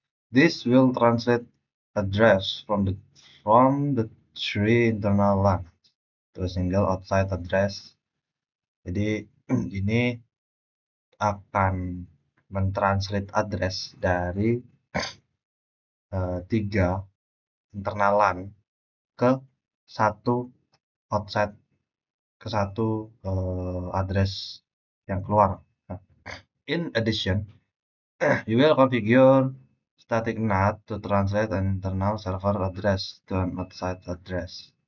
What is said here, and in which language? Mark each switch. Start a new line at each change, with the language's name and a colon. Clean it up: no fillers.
English: This will translate address from the three internal LAN to a single outside address.
Indonesian: Jadi ini akan mentranslate address dari tiga internal LAN ke satu outside ke satu address yang keluar.
English: Nah, in addition, you will configure static NAT to translate an internal server address to an outside address.